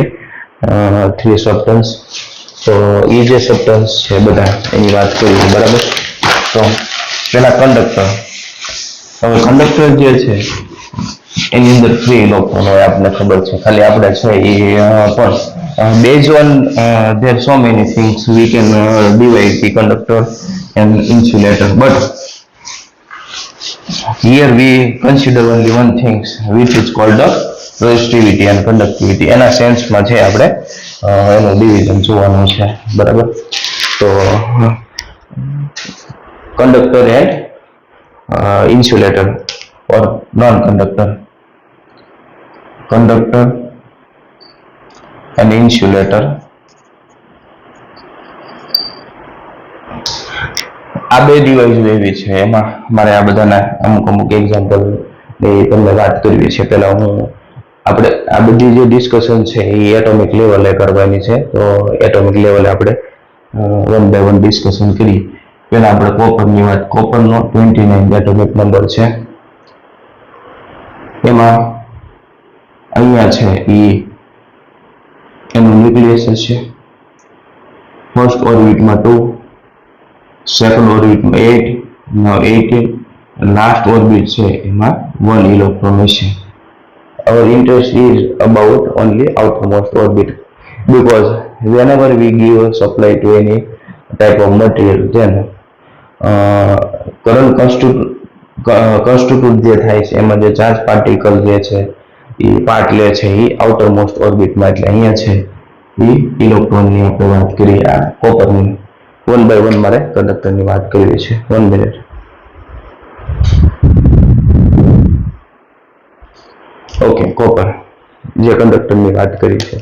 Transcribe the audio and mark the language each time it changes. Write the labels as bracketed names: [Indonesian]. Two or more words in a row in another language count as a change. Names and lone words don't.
[Gujarati] 3 સબસ્ટન્સ. તો એ જે સબસ્ટન્સ છે બધા એની વાત કરીએ, બરાબર. તો પેલા કંડક્ટર. હવે કંડક્ટર જે છે એની અંદર 3 ઇલેક્ટ્રોન હોય આપણને ખબર છે. ખાલી આપણે છે એ પણ [English] based on there are so many things we can divide the conductor and insulator, but here we consider only one thing which is called the resistivity and conductivity. [Gujarati] એના સેન્સમાં છે આપણે એનું ડિવિઝન જોવાનું છે, બરાબર. [English] તો conductor and insulator or non-conductor. Conductor and insulator. [Gujarati] આ બે ડિવાઇસ એવી છે, એમાં મારે આ બધાના અમુક એક્ઝામ્પલ તમને વાત કરવી છે. પહેલા હું આપણે આ બધી જે ડિસ્કશન છે એ [English] atomic level [Gujarati] કરવાની છે. તો [English] atomic level [Gujarati] આપણે [English] one by one discussion [Gujarati] કરીએ. પહેલા આપણે કોપરની વાત. કોપરનો 29 [English] atomic number [Gujarati] છે. એમાં અહીંયા છે એ એનું ન્યુક્લિયસ છે. [English] first orbit [Gujarati] 2, [English] second orbit [Gujarati] 8, now 18, [English] last orbit [Gujarati] છે એમાં 1 ઇલેક્ટ્રોન હશે. [English] Our interest is about only outermost orbit, because whenever we give supply to any type of material, then current constitute [Gujarati] જે થાય છે એમાં જે [English] charge particle [Gujarati] જે છે એ પાર્ટ લે છે એ [English] outermost orbit. [Gujarati] એટલે અહીંયા છે એ ઇલેક્ટ્રોનની આપણે વાત કરીએ. આ કોપરની [English] one by one [Gujarati] મારે કંડક્ટરની વાત કરવી છે. 1 મિનિટ. ઓકે, કોપર જે કંડક્ટરની વાત કરી છે.